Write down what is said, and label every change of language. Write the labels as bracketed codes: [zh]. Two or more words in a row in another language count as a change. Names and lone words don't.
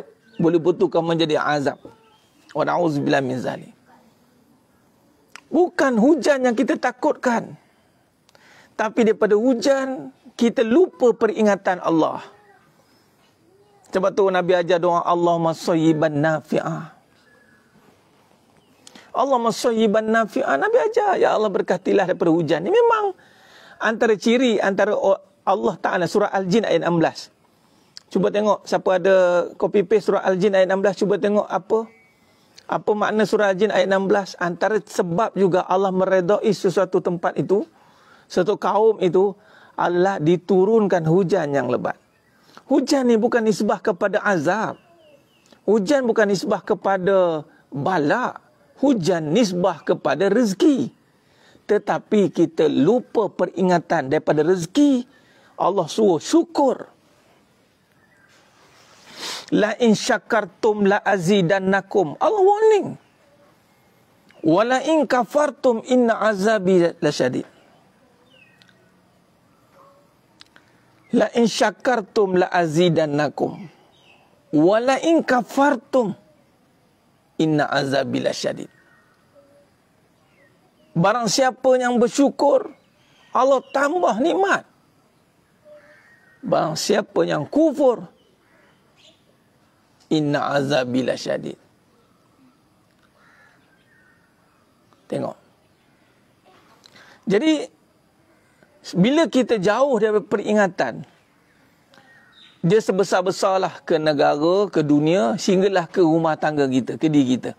[ms] Boleh betulkan menjadi azab. [ar] ونعوذ بالله من ذلك. [ms] Bukan hujan yang kita takutkan. Tapi daripada hujan, kita lupa peringatan Allah. Sebab tu Nabi ajar doa [ar] اللهم صيبا نافعا. اللهم صيبا نافعا. [ms] Nabi ajar, ya Allah berkatilah daripada hujan. Ini memang antara ciri antara Allah Ta'ala. Surah Al-Jin ayat 16. Cuba tengok siapa ada [en] copy paste [ms] surah Al-Jin ayat 16. Cuba tengok apa makna surah Al-Jin ayat 16. Antara sebab juga Allah meredai sesuatu tempat itu, suatu kaum itu, Allah diturunkan hujan yang lebat. Hujan ni bukan nisbah kepada azab. Hujan bukan nisbah kepada bala. Hujan nisbah kepada rezeki. Tetapi kita lupa peringatan daripada rezeki. Allah suruh syukur. [ar] لئن شكرتم لأزيدنكم. Allah warning. ولئن كفرتم إن عذابي لشديد. لئن شكرتم لأزيدنكم. ولئن كفرتم إن عذابي لشديد. [ms] Barang siapa yang bersyukur, Allah tambah nikmat. Barang siapa yang kufur, [ar] إن عذابي لشديد. [ms] Tengok. Jadi bila kita jauh dari peringatan, dia sebesar-besarlah ke negara, ke dunia, sehinggalah ke rumah tangga kita, ke diri kita.